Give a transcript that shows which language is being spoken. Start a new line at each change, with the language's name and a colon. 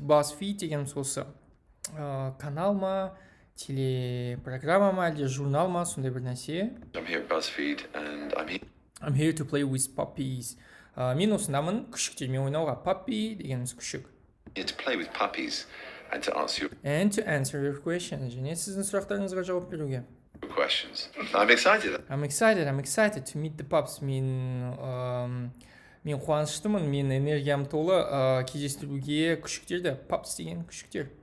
Kazakh: BuzzFeed дегеніміз осы канал ма, телепрограмма ма, әлде журнал ма, сондай бір нәрсе.
English: I'm here at BuzzFeed and I'm here to play with puppies.
Kazakh: Мен осындамын күшіктермен ойнауға. Puppy дегеніміз күшік.
English: Here to play with puppies. And to answer your questions.
Kazakh: және сіздің сұрақтарыңызға жауап беруге.
English: Questions. I'm excited to meet the pups.
Kazakh: Мен қуаныштымын, мен энергиям толы кездестіруге күшіктерді. Pups деген күшіктер.